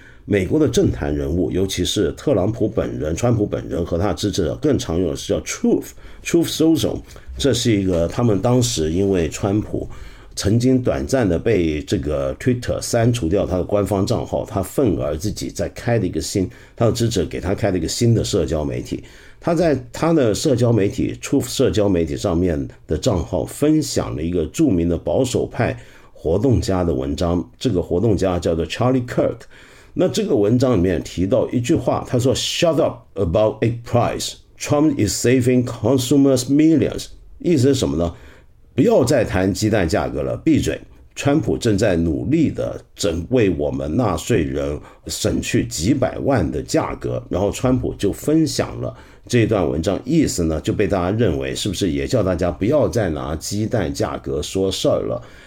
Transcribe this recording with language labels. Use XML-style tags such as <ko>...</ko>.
<zh>美国的政坛人物尤其是特朗普本人、川普本人和他的支持者更常用的是叫 Truth Social，这是一个他们当时因为川普曾经短暂的被这个 Twitter 删除掉他的官方账号，他愤而自己在开了一个新，他的支持给他开了一个新的社交媒体。他在他的社交媒体 Truth 社交媒体上面的账号分享了一个著名的保守派活动家的文章，这个活动家叫做 Charlie Kirk。那这个文章里面提到一句话，他说</zh> <en>Shut up about egg price,Trump is saving consumers millions.</en> <zh>意思是什么呢？不要再谈鸡蛋价格了，闭嘴。川普正在努力的整为我们纳税人省去几百万的价格。然后川普就分享了这段文章，意思呢就被大家认为是不是也叫大家不要再拿鸡蛋价格说事儿了。</zh>